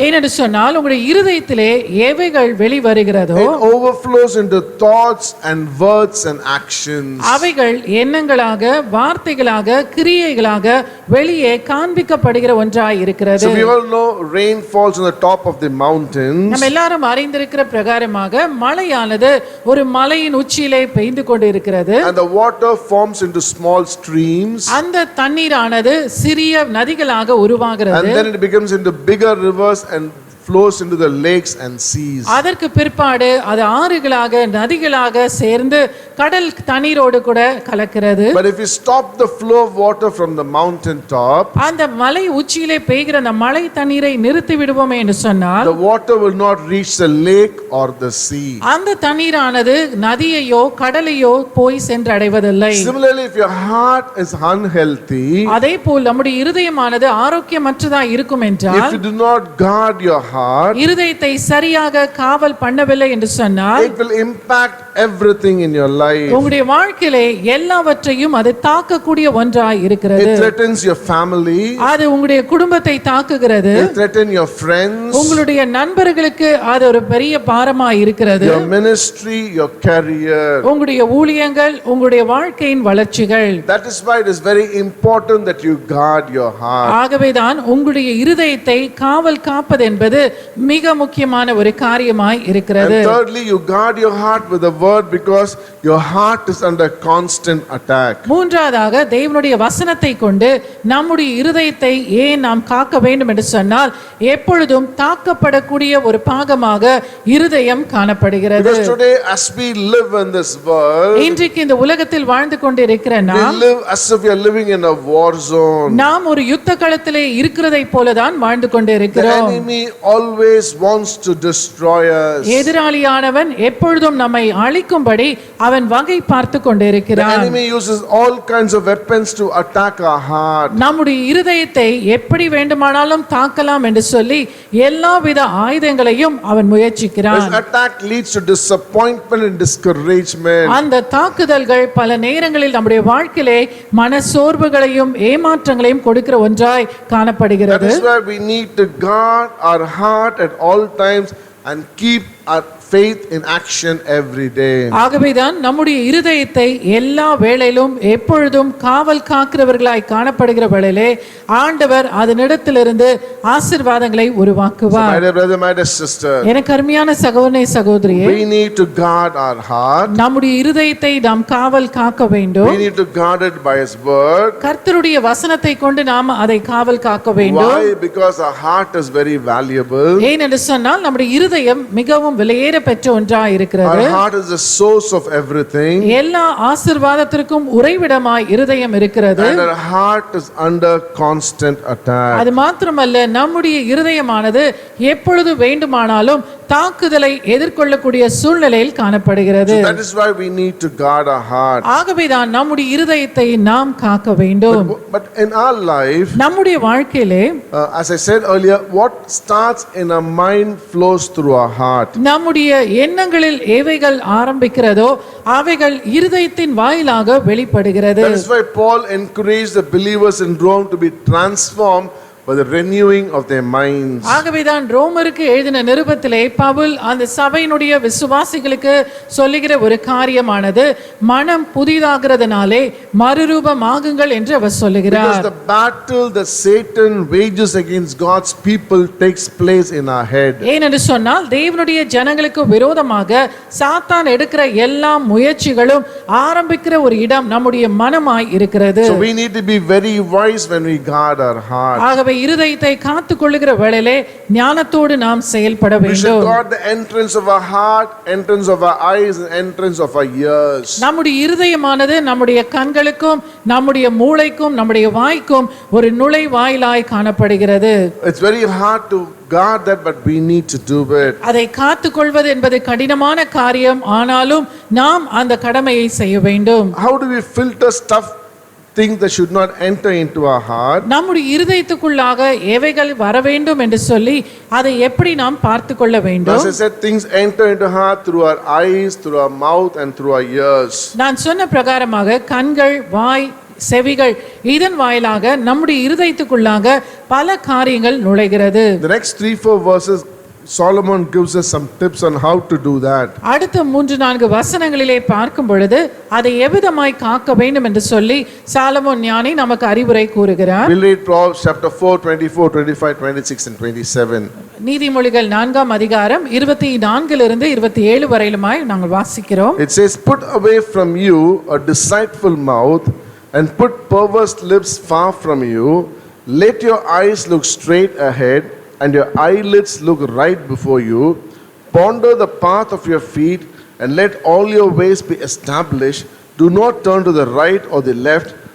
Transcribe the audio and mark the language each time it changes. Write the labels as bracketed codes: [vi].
[ta] ஏனென்று சொன்னால் உங்களுடைய இருதயத்திலே எவைகள் வெளிவருகிறதோ [en] it overflows into thoughts and words and actions. [ta] அவைகள் எண்ணங்களாக, வார்த்தைகளாக, கிரியைகளாக வெளியே காண்பிக்கப்படுகிற ஒன்றாய் இருக்கிறது. [en] So we all know rain falls on the top of the mountains. [ta] நம்ம எல்லாரும் அறிந்திருக்கிற பிரகாரமாக மழையானது ஒரு மலையின் உச்சியிலே பெய்து கொண்டு இருக்கிறது. [en] And the water forms into small streams. [ta] அந்த தண்ணீரானது சிறிய நதிகளாக உருவாகிறது. [en] And then it becomes into bigger rivers and flows into the lakes and seas. [ta] அதற்கு பிற்பாடு அது ஆறுகளாக, நதிகளாக சேர்ந்து கடல் தண்ணீரோடு கூட கலக்கிறது. [en] But if you stop the flow of water from the mountain top, [ta] அந்த மலை உச்சியிலே பெய்கிற அந்த மழை தண்ணீரை நிறுத்தி விடுவோமே என்று சொன்னால் [en] the water will not reach the lake or the sea. [ta] அந்த தண்ணீரானது நதியையோ கடலையோ போய் சென்றடைவதில்லை. [en] Similarly, if your heart is unhealthy, [ta] அதே போல் நம்முடைய இருதயமானது ஆரோக்கியமற்றதா இருக்கும் [en] if [ta] என்றால், [en] you do not guard your heart, [ta] இருதயத்தை சரியாக காவல் பண்ணவில்லை என்று சொன்னால், [en] it will impact everything in your life. [ta] உங்களுடைய வாழ்க்கையிலே எல்லாவற்றையும் அது தாக்கக்கூடிய ஒன்றாய் இருக்கிறது. [en] It threatens your family. [ta] அது உங்களுடைய குடும்பத்தை தாக்குகிறது. [en] It threatens your friends, [ta] உங்களுடைய நண்பர்களுக்கு அது ஒரு பெரிய பாரமாய் இருக்கிறது. [en] your ministry, your career. [ta] உங்களுடைய ஊழியங்கள், உங்களுடைய வாழ்க்கையின் வளர்ச்சிகள். [en] That is why it is very important that you guard your heart. [ta] ஆகவேதான் உங்களுடைய இருதயத்தை காவல் காப்பது என்பது மிக முக்கியமான ஒரு காரியமாய் இருக்கிறது. [en] And thirdly, you guard your heart with the word because your heart is under constant attack. [ta] மூன்றாவதாக தேவனுடைய வசனத்தை கொண்டு நம்முடைய இருதயத்தை ஏன் நாம் காக்க வேண்டும் என்று சொன்னால், எப்பொழுதும் தாக்கப்படக்கூடிய ஒரு பாகமாக இருதயம் காணப்படுகிறது. [en] Because today as we live in this world, [ta] இன்றைக்கு இந்த உலகத்தில் வாழ்ந்து கொண்டிருக்கிற [en] we [ta] நாம் [en] live as if we are living in a war zone. [ta] நாம் ஒரு யுத்த களத்திலே இருக்கிறதை போலதான் வாழ்ந்து [en] The [ta] கொண்டிருக்கிறோம். [en] enemy always wants to destroy us. [ta] எதிராளியானவன் எப்பொழுதும் நம்மை அழிக்கும்படி அவன் வகை பார்த்து [en] The [ta] கொண்டிருக்கிறான். [en] enemy uses all kinds of weapons to attack our heart. [ta] நம்முடைய இருதயத்தை எப்படி வேண்டுமானாலும் தாக்கலாம் என்று சொல்லி எல்லாவித ஆயுதங்களையும் அவன் [en] This [ta] முயற்சிக்கிறான். [en] attack leads to disappointment and discouragement. [ta] அந்த தாக்குதல்கள் பல நேரங்களில் நம்முடைய வாழ்க்கையிலே மனசோர்வுகளையும் ஏமாற்றங்களையும் கொடுக்கிற ஒன்றாய் [en] That [ta] காணப்படுகிறது. [en] is why we need to guard our heart at all times and keep our faith in action every day. [ta] ஆகவேதான் நம்முடைய இருதயத்தை எல்லா வேளையிலும் எப்பொழுதும் காவல் காக்கிறவர்களாய் காணப்படுகிற வேளையிலே ஆண்டவர் அதனிடத்திலிருந்து ஆசீர்வாதங்களை [en] So [ta] உருவாக்குவார். [en] my dear brother, my dear sister, [ta] எனக்கு அருமையான சகோதரனே சகோதரியே, [en] we need to guard our heart. [ta] நம்முடைய இருதயத்தை நாம் காவல் காக்க வேண்டும். [en] We need to guard it by His word. [ta] கர்த்தருடைய வசனத்தை கொண்டு நாம் அதை காவல் காக்க வேண்டும். [en] Why? Because our heart is very valuable. [ta] ஏனென்று சொன்னால் நம்முடைய இருதயம் மிகவும் விலையேற பெற்ற ஒன்றாய் இருக்கிறது. [en] Our heart is the source of everything. [ta] எல்லா ஆசீர்வாதத்திற்கும் உறைவிடமாய் இருதயம் இருக்கிறது. [en] And our heart is under constant attack. [ta] அது மாத்திரமல்ல, நம்முடைய இருதயமானது எப்பொழுது வேண்டுமானாலும் தாக்குதலை எதிர்கொள்ளக்கூடிய சூழ்நிலையில் காணப்படுகிறது. [en] So that is why we need to guard our heart. [ta] ஆகவேதான் நம்முடைய இருதயத்தை நாம் காக்க வேண்டும். [en] But in our life, [ta] நம்முடைய வாழ்க்கையிலே [en] as I said earlier, what starts in our mind flows through our heart. [ta] நம்முடைய எண்ணங்களில் எவைகள் ஆரம்பிக்கிறதோ அவைகள் இருதயத்தின் வாயிலாக வெளிப்படுகிறது. [en] That is why Paul encouraged the believers in Rome to be transformed by the renewing of their minds. [ta] ஆகவேதான் ரோமருக்கு எழுதின நிருபத்திலே பவுல் அந்த சபையினுடைய விசுவாசிகளுக்கு சொல்லுகிற ஒரு காரியமானது மனம் புதிதாகிறதுனாலே மறுரூபமாகுங்கள் என்று அவர் [en] Because [ta] சொல்லுகிறார். [en] the battle that Satan wages against God's people takes place in our head. [ta] ஏனென்று சொன்னால் தேவனுடைய ஜனங்களுக்கு விரோதமாக சாத்தான் எடுக்கிற எல்லா முயற்சிகளும் ஆரம்பிக்கிற ஒரு இடம் நம்முடைய மனமாய் இருக்கிறது. [en] So we need to be very wise when we guard our heart. [ta] ஆகவே இருதயத்தை காத்துக் கொள்ளுகிற வேளையிலே ஞானத்தோடு நாம் செயல்பட [en] We should [ta] வேண்டும். [en] guard the entrance of our heart, entrance of our eyes, and entrance of our ears. [ta] நம்முடைய இருதயமானது நம்முடைய கண்களுக்கும் நம்முடைய மூளைக்கும் நம்முடைய வாய்க்கும் ஒரு நுழைவாயிலாய் காணப்படுகிறது. [en] It's very hard to guard that, but we need to do it. [ta] அதை காத்துக்கொள்வது என்பது கடினமான காரியம், ஆனாலும் நாம் அந்த கடமையை செய்ய வேண்டும். [en] How do we filter stuff, things that should not enter into our heart? [ta] நம்முடைய இருதயத்துக்குள்ளாக எவைகள் வர வேண்டும் என்று சொல்லி அதை எப்படி நாம் பார்த்து கொள்ள வேண்டும்? [en] As I said, things enter into heart through our eyes, through our mouth, and through our ears. [ta] நான் சொன்ன பிரகாரமாக கண்கள், வாய், செவிகள் இதன் வாயிலாக நம்முடைய இருதயத்துக்குள்ளாக பல காரியங்கள் நுழைகிறது. [en] The next 3-4 verses, Solomon gives us some tips on how to do that. [ta] அடுத்த 3-4 வசனங்களிலே பார்க்கும் பொழுது அதை எவ்விதமாய் காக்க வேண்டும் என்று சொல்லி சாலமோன் ஞானி நமக்கு அறிவுரை கூறுகிறார். [en] We'll read Proverbs chapter 4, 24, 25, 26 and 27. [ta] நீதிமொழிகள் 4ஆம் அதிகாரம் 24 இருந்து 27 வரையிலுமாய் நாங்கள் வாசிக்கிறோம். [en] It says, "Put away from you a deceitful mouth and put perverse lips far from you. Let your eyes look straight ahead and your eyelids look right before you. Ponder the path of your feet and let all your ways be established. Do not turn to the right or the left.